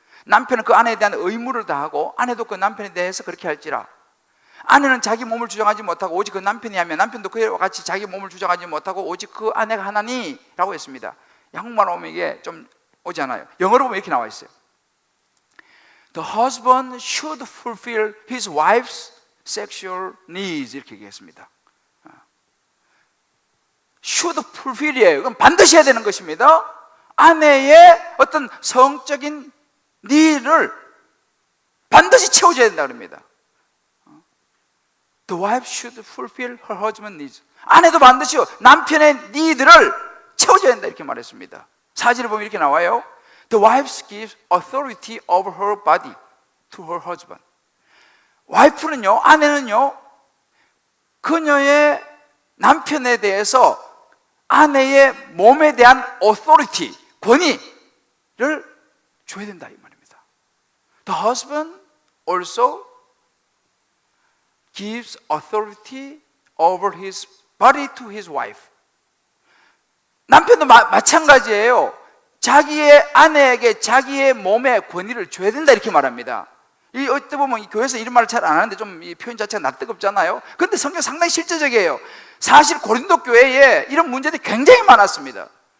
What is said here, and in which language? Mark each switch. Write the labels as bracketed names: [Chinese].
[Korean] 남편은 그 아내에 대한 의무를 다하고 아내도 그 남편에 대해서 그렇게 할지라. 아내는 자기 몸을 주장하지 못하고 오직 그 남편이 하면 남편도 그와 같이 자기 몸을 주장하지 못하고 오직 그 아내가 하나니 라고 했습니다. 한국말로 보면 이게 좀 오지 않아요. 영어로 보면 이렇게 나와 있어요. [English] The husband should fulfill his wife's sexual needs [Korean] 이렇게 얘기했습니다. [English] should fulfill [Korean] 이에요. 그럼 반드시 해야 되는 것입니다. 아내의 어떤 성적인 니드를 반드시 채워줘야 된다 그럽니다. [English] The wife should fulfill her husband's needs. [Korean] 아내도 반드시 남편의 니드를 채워줘야 된다 이렇게 말했습니다. 사진을 보면 이렇게 나와요. [English] The wife gives authority over her body to her husband. [Korean] 와이프는요, 아내는요, 그녀의 남편에 대해서 아내의 몸에 대한 authority, 권위를 줘야 된다 이 말입니다. [English] The husband also gives authority over his body to his wife. [Korean] 남편도 마찬가지예요. 자기의 아내에게 자기의 몸의 권위를 줘야 된다 이렇게 말합니다. 이 어때 보면 이 교회에서 이런 말을 잘 안 하는데 좀 이 표현 자체가 낯뜨겁잖아요. 그런데 성경 상당히 실제적이에요. 사실 고린도 교회에 이런 문제들이 굉장히 많았습니다.